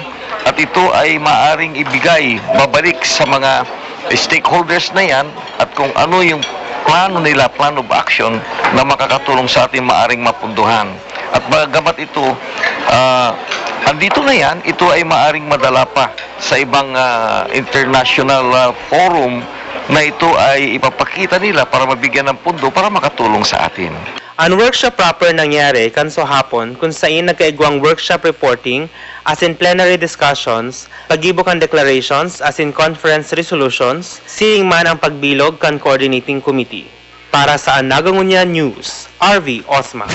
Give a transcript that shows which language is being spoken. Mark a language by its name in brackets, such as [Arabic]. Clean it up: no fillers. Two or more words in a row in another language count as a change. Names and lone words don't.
[Filipino] At ito ay maaring ibigay, babalik sa mga stakeholders na yan at kung ano yung plano nila, [English] plan of action [Filipino] na makakatulong sa atin maaring mapunduhan. At bagamat ito, andito na yan, ito ay maaring madala pa sa ibang international forum na ito ay ipapakita nila para mabigyan ng pundo para makatulong sa atin. [Bikol] Ang [English] workshop proper [Bikol] nangyari kanso hapon kung saan nagkaigwang [English] workshop reporting [Bikol] as in [English] plenary discussions, [Bikol] pagibo kan declarations as in [English] conference resolutions, [Bikol] siring man ang pagbilog kan [English] coordinating committee. [Bikol] Para sa Nagangunya News, RV Osma.